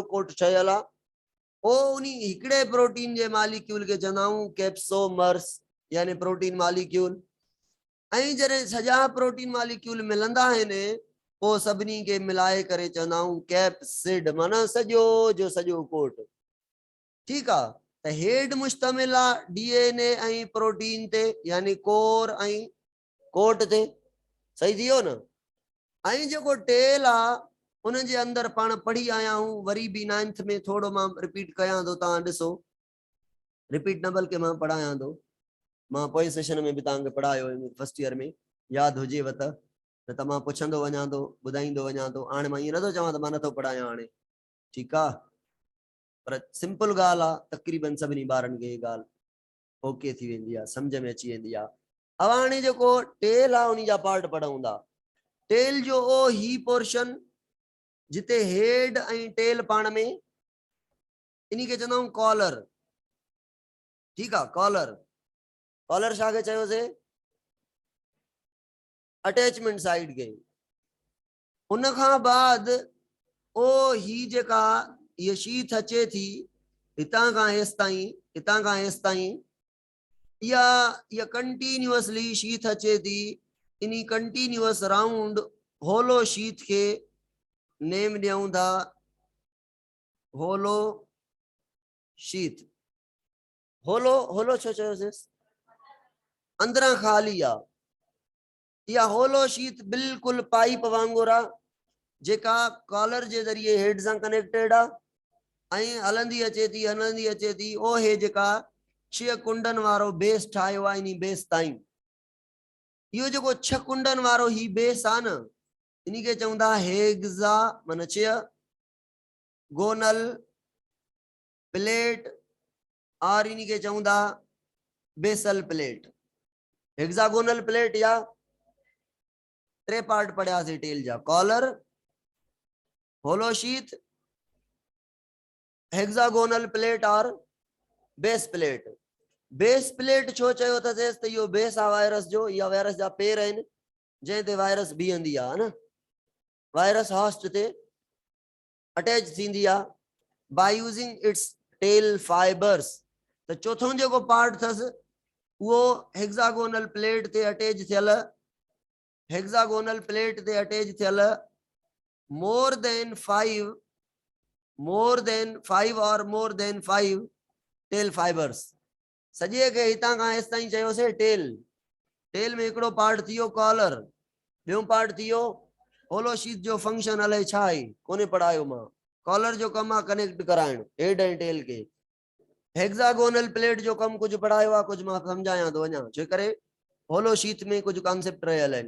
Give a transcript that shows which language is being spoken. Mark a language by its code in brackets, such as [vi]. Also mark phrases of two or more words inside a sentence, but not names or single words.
[sd] कोट ठहियल आहे ओ उनी हिकड़े प्रोटीन जे मॉलिक्यूल के चवंदा आहियूं कैप्सोमर्स यानी [en] protein molecule [sd] ऐं जॾहिं सॼा [en] protein molecule [sd] मिलंदा आहिनि पोइ सभिनी खे मिलाए करे चवंदा आहियूं कैप्सिड माना सॼो जो सॼो कोट ठीक आहे त हेड मुश्तमिल आहे DNA ऐं प्रोटीन ते यानी कोर ऐं कोट ते सही थी वियो न ऐं जेको टेल आहे उन जे अंदर पाण पढ़ी आया हूं वरी भी 9th में थोड़ो मां रिपीट कयां थो तव्हां ॾिसो रिपीट न बल्कि मां पढ़ायां थो मां पोइ सेशन में भी तव्हांखे पढ़ायो [en] first year [sd] में याद हुजेव त मां पुछंदो वञा थो ॿुधाईंदो वञा थो हाणे मां ईअं नथो चवां त मां नथो पढ़ायां हाणे ठीकु आहे पर सिंपल ॻाल्हि आहे तक़रीबन सभिनी ॿारनि खे ॻाल्हि ओके थी वेंदी आहे सम्झ में अची वेंदी आहे अब हाणे जेको टेल आहे उन जा पार्ट पढ़ूं था टेल जो ओ ही पोर्शन जिते हेड ऐं टेल पाण में इन खे चवंदा आहियूं कॉलर ठीक आहे कॉलर छा खे चयोसीं [en] attachment side [sd] के उन खां बाद ओ ही जेका ये शीथ अचे थी हितां खां हेसि ताईं या [en] continuously sheath [sd] अचे थी इन कंटिन्यूअस [en] round hollow sheath [sd] के नेम ॾियूं था [en] hollow sheath [sd] होलो छो चयोसीं अंदरां खाली आहे या [en] hollow sheath [sd] बिल्कुल पाइप वांगुर आहे जेका कॉलर जे ज़रिए हेड सां कनेक्टेड आहे ऐं हलंदी अचे थी ओ हे जेका 6 कुंडन वारो बेस ठाहियो आहे इन बेस ताईं इहो जेको 6 कुंडन वारो ही बेस आहे न इन खे चवंदा हेग्ज़ा माना 6 गोनल प्लेट और इन के चवंदा [en] basal plate hexagonal plate [sd] या 3 पार्ट पढ़ियासीं टेल जा [en] collar hollow sheath hexagonal plate [sd] और [en] base plate [sd] छो चयो अथसि त इहो बेस आहे वायरस जो या वायरस जा पेर आहिनि जंहिं ते वायरस बीहंदी आहे न वायरस होस्ट ते अटैच थींदी आहे [en] by using its tail fibers [sd] तो चौथों जो पार्ट थस वो [en] hexagonal plate [sd] ते अटैच थियल [en] more than [sd] 5 और [en] more than 5 tail fibers [sd] सॼे खे हितां खां हेसि ताईं चयोसीं टेल। टेल में हिकिड़ो पार्ट थी वियो कॉलर, ॿियो पार्ट थी वियो [en] hollow sheet [sd] जो फंक्शन अलाए छा आहे कोन्हे पढ़ायो मां। कॉलर जो कम आहे कनेक्ट कराइण हेड ऐं टेल के। [en] hexagonal plate [sd] जो कम कुछ पढ़ायो आहे, कुछ मां सम्झायां थो अञा, छो करे [en] hollow sheet [sd] में कुछ कॉन्सेप्ट रहियल आहिनि।